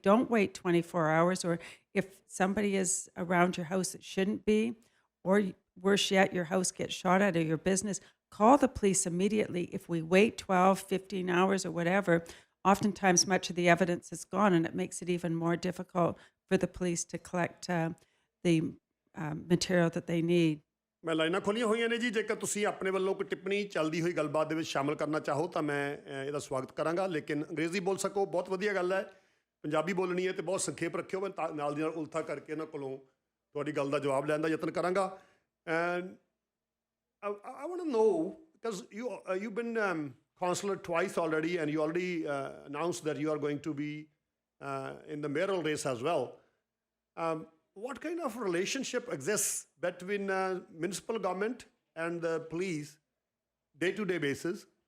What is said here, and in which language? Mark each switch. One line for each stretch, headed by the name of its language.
English: Don't wait 24 hours. Or if somebody is around your house that shouldn't be, or worse yet, your house gets shot at or your business, call the police immediately. If we wait 12, 15 hours or whatever, oftentimes much of the evidence is gone, and it makes it even more difficult for the police to collect the material that they need.
Punjabi: ਮੈਂ ਲਾਈਨਾਂ ਖੋਲ੍ਹੀਆਂ ਹੋਈਆਂ ਨੇ ਜੀ। ਜੇਕਰ ਤੁਸੀਂ ਆਪਣੇ ਵੱਲੋਂ ਕੋਈ ਟਿੱਪਣੀ ਚੱਲਦੀ ਹੋਈ ਗੱਲਬਾਤ ਦੇ ਵਿੱਚ ਸ਼ਾਮਲ ਕਰਨਾ ਚਾਹੋ ਤਾਂ ਮੈਂ ਇਹਦਾ ਸਵਾਗਤ ਕਰਾਂਗਾ, ਲੇਕਿਨ ਅੰਗਰੇਜ਼ੀ ਬੋਲ ਸਕੋ ਬਹੁਤ ਵਧੀਆ ਗੱਲ ਹੈ। ਪੰਜਾਬੀ ਬੋਲਣੀ ਹੈ ਤੇ ਬਹੁਤ ਸੰਖੇਪ ਰੱਖਿਓ। ਮੈਂ ਨਾਲ ਦੀ ਨਾਲ ਉਲਥਾ ਕਰਕੇ ਇਹਨਾਂ ਕੋਲੋਂ ਤੁਹਾਡੀ ਗੱਲ ਦਾ ਜਵਾਬ ਲੈਣ ਦਾ ਯਤਨ ਕਰਾਂਗਾ।
English: And I want to know, because you've been councillor twice already, and you already announced that you are going to be in the mayoral race as well. What kind of relationship exists between municipal government and the police day-to-day basis?